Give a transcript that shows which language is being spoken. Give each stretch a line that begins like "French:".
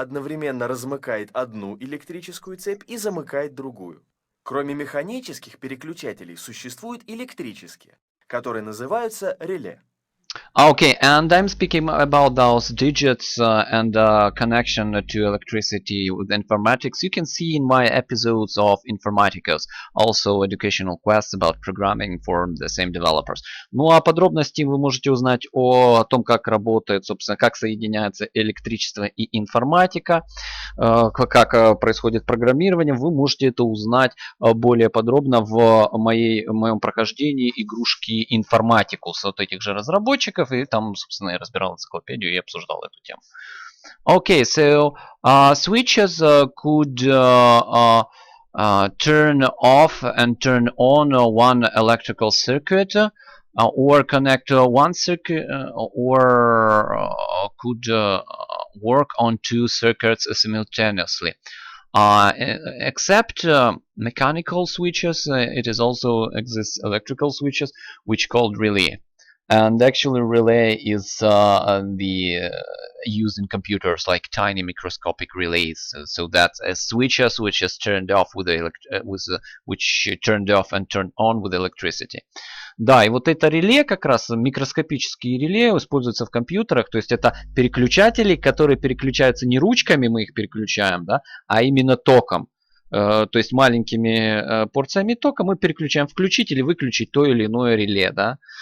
Russian: одновременно размыкает одну электрическую цепь и замыкает другую. Кроме механических переключателей существуют электрические, которые называются реле.
English: Okay, and I'm speaking about those digits and connection to electricity with informatics. You can see in my episodes of Informaticus, also educational quests about programming for the same developers.
Russian: Ну а подробности вы можете узнать о том, как работает, собственно, как соединяется электричество и информатика, как происходит программирование. Вы можете это узнать более подробно в моем прохождении игрушки Informaticus от этих же разработчиков, и там, собственно, я разбирал энциклопедию и обсуждал эту тему.
English: Okay, so switches could turn off and turn on one electrical circuit, or connect one circuit, or could work on two circuits simultaneously. Except mechanical switches, it is also exists electrical switches, which called relay. And actually, relay is the used in computers like tiny microscopic relays. So that's a switches which is turned off with which turned off and turned on with electricity.
Russian: Да, и вот это реле, как раз микроскопические реле, используются в компьютерах. То есть это переключатели, которые переключаются не ручками, мы их переключаем, да, а именно током. То есть маленькими порциями тока мы переключаем включить или выключить то или иное реле, да.